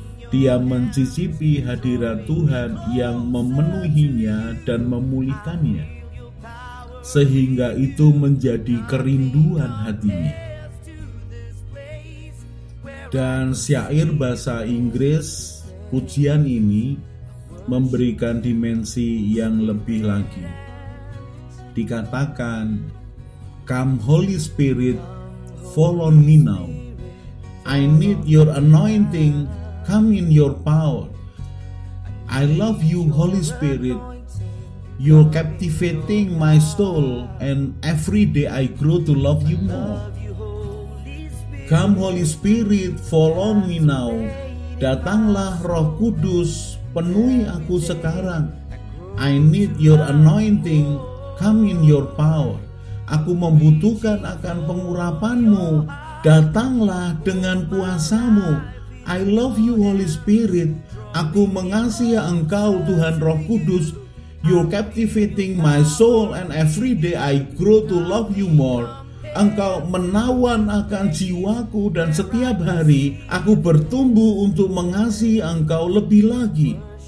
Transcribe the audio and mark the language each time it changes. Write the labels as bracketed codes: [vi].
[id] Dia mencicipi hadirat Tuhan yang memenuhinya dan memulihkannya, sehingga itu menjadi kerinduan hatinya. Dan syair bahasa Inggris pujian ini memberikan dimensi yang lebih lagi. Dikatakan, [en] "Come Holy Spirit, fall on me now. I need your anointing, come in your power. I love you, Holy Spirit. You're captivating my soul, and every day I grow to love you more. Come Holy Spirit, fall on me now. [id] Datanglah Roh Kudus, penuhi aku sekarang. [en] I need your anointing, come in your power. [id] Aku membutuhkan akan pengurapanmu, datanglah dengan kuasamu. [en] I love you Holy Spirit. [id] Aku mengasihi Engkau Tuhan Roh Kudus. [en] You're captivating my soul, and every day I grow to love you more. [id] Engkau menawan akan jiwaku, dan setiap hari aku bertumbuh untuk mengasihi Engkau lebih lagi.